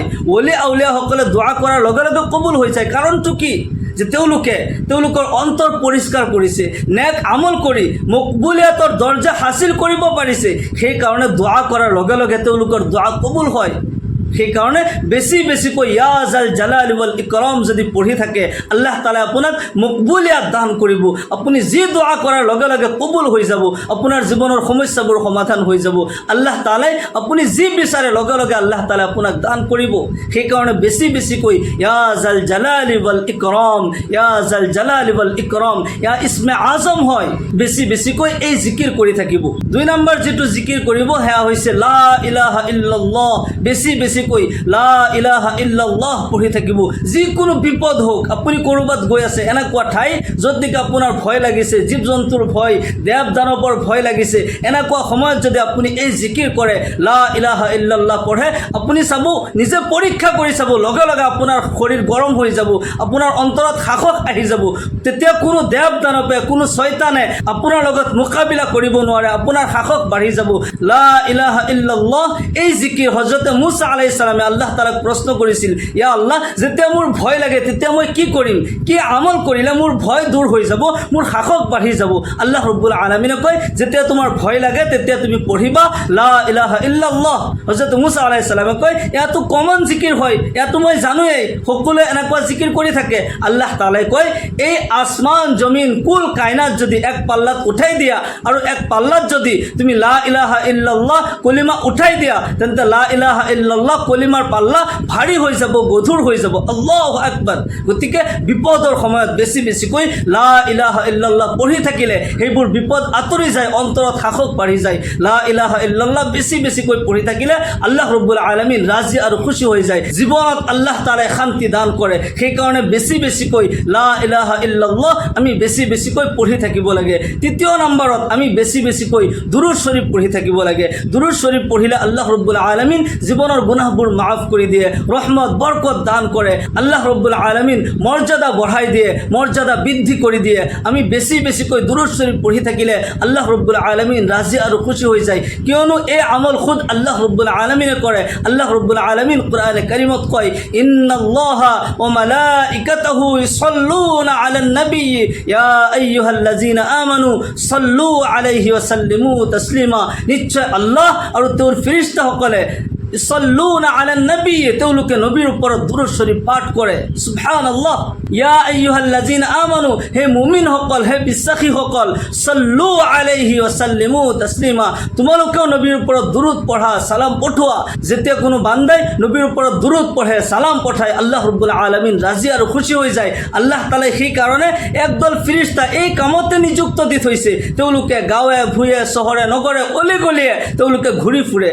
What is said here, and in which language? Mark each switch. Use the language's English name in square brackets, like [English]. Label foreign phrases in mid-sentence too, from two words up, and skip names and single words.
[Assamese] ওলি আউলিয়াসকলে দোয়া কৰাৰ লগে লগে কবুল হৈ যায়। কাৰণটো কি? যে তেওঁলোকৰ অন্তৰ পৰিষ্কাৰ কৰিছে, নেক আমল কৰি মকবুলিয়াতৰ দৰ্জা হাসিল কৰিব পাৰিছে। সেইকাৰণে দোয়া কৰাৰ লগে লগে তেওঁলোকৰ দোয়া কবুল হয়। সেইকাৰণে বেছি বেছিকৈ [Arabic] يا ذا الجلال والإكرام [Assamese] যদি পঢ়ি থাকে, আল্লাহ তাআলাই আপোনাক মকবুলিয়াত দান কৰিব। আপুনি যি দোয়া কৰাৰ লগে লগে কবুল হৈ যাব, আপোনাৰ জীৱনৰ সমস্যাবোৰ সমাধান হৈ যাব। আল্লাহ তাআলাই আপুনি যি বিচাৰে লগে লগে আল্লাহ তাআলাই আপোনাক দান কৰিব। সেইকাৰণে বেছি বেছিকৈ [Arabic] يا ذا الجلال والإكرام, يا ذا الجلال والإكرام, يا اسم الأعظم হয়। [Assamese] বেছি বেছিকৈ এই জিকিৰ কৰি থাকিব। 2 নম্বৰ যেটো জিকিৰ কৰিব সেয়া হৈছে [Arabic] لا إله إلا الله. [Assamese] বেছি বেছিকৈ [Arabic] لا إله إلا الله [Assamese] পঢ়ি থাকিব। যিকোনো বিপদ হোক, আপুনি ক'ৰবাত গৈ আছে, এনেকুৱা ঠাই য'ত নেকি আপোনাৰ ভয় লাগিছে, জীৱ জন্তুৰ ভয়, দেৱ দানৱৰ ভয় লাগিছে, এনেকুৱা সময়ত যদি আপুনি এই জিকিৰ কৰে, [Arabic] لا إله إلا الله [Assamese] পঢ়ে, আপুনি চাব, নিজে পৰীক্ষা কৰি চাব, লগে লগে আপোনাৰ শৰীৰ গৰম হৈ যাব, আপোনাৰ অন্তৰত সাহস আহি যাব। তেতিয়া কোনো দেৱ দানৱে, কোনো শয়তানে আপোনাৰ লগত মোকাবিলা কৰিব নোৱাৰে, আপোনাৰ সাহস বাঢ়ি যাব। [Arabic] لا إله إلا الله [Assamese] এই জিকিৰ হযৰতে মুসা [Arabic] عليه السلام [Assamese] আল্লাহ তাআলাক প্ৰশ্ন কৰিছিল, ইয়া আল্লাহ, যেতিয়া মোৰ ভয় লাগে তেতিয়া মই কি কৰিম, কি আমল কৰিলে মোৰ ভয় দূৰ হৈ যাব, মোৰ সাহস বাঢ়ি যাব? আল্লাহ ৰব্বুল আলামিনে কয়, যেতিয়া তোমাৰ ভয় লাগে তেতিয়া তুমি পঢ়িবা [Arabic] لا إله إلا الله. [Assamese] হযরত মুসা [Arabic] عليه السلام [Assamese] কয়, ইয়াতো কমন জিকিৰ হয়, ইয়াতো মই জানোৱেই, সকলোৱে এনেকুৱা জিকিৰ কৰি থাকে। আল্লাহ তাআলাই কয়, এই আসমান জমিন কুল কায়নাত যদি এক পাল্লাত উঠাই দিয়া আৰু এক পাল্লাত যদি তুমি [Arabic] لا إله إلا الله [Assamese] কলিমা উঠাই দিয়া, তেন্তে [Arabic] لا إله إلا الله [Assamese] কলিমাৰ পাল্লা ভাৰী হৈ যাব, গধুৰ হৈ যাব। [Arabic] الله أكبر. [Assamese] গতিকে বিপদৰ সময়ত বেছি বেছিকৈ [Arabic] لا إله إلا الله [Assamese] পঢ়ি থাকিলে সেইবোৰ বিপদ আঁতৰি যায়, অন্তৰত সাহস বাঢ়ি যায়। [Arabic] لا إله إلا الله [Assamese] বেছি বেছিকৈ পঢ়ি থাকিলে আল্লাহ ৰব্বুল আলামিন ৰাজি আৰু খুশি হৈ যায়, জীৱনত আল্লাহ তাআলাই শান্তি দান কৰে। সেইকাৰণে বেছি বেছিকৈ [Arabic] لا إله إلا الله [Assamese] আমি বেছি বেছিকৈ পঢ়ি থাকিব লাগে। 3 নম্বৰত আমি বেছি বেছিকৈ দুৰুদ শৰীফ পঢ়ি থাকিব লাগে। দুৰুদ শৰীফ পঢ়িলে আল্লাহ ৰব্বুল আলামিন জীৱনৰ গুনাহবোৰ মাফ কৰি দিয়ে, ৰহমত বৰকত দান কৰে। আল্লাহ ৰব্বুল আলামিন মৰ্যাদা বঢ়াই দিয়ে, মৰ্যাদা বৃদ্ধি কৰি দিয়ে। আমি বেছি বেছিকৈ দুৰুদ শৰীফ পঢ়ি থাকিলে আল্লাহ ৰব্বুল আলামিন ৰাজি আৰু খুশি হৈ যায়, কিয়নো এই আমল খুদ আল্লাহ ৰব্বুল আলামিনে কৰে। আল্লাহ ৰব্বুল আলামিন কোরআনে কারিমত কয়, [Arabic] إن الله وملائكته يصلون على النبي يا أيها الذين آمنوا صلوا عليه وسلموا تسليما. [Assamese] নিশ্চয় আল্লাহ আৰু তেওঁৰ ফেৰেশতাসকলে [Arabic] يصلون على النبي, [Assamese] তেওঁলোকে নবীৰ ওপৰত দুৰুদ শৰীফ পাঠ কৰে। [Arabic] سبحان الله يا أيها الذين آمنوا, [Assamese] হে মুমিনসকল, হে বিশ্বাসীসকল, [Arabic] صلوا عليه وسلموا تسليما, [Assamese] তোমালোকেও নবীৰ ওপৰত দুৰুদ পঢ়া, সালাম পঠোৱা। যেতিয়া কোনো বান্দাই নবীৰ ওপৰত দুৰুদ পঢ়ে, সালাম পঠায়, আল্লাহ ৰব্বুল আলামিন ৰাজি আৰু খুশি হৈ যায়। আল্লাহ তাআলাই সেইকাৰণে একদল ফেৰেশতা এই কামতে নিযুক্ত দি থৈছে। তেওঁলোকে গাঁৱে ভূঞে, চহৰে নগৰে, অলি গলিয়ে তেওঁলোকে ঘূৰি ফুৰে।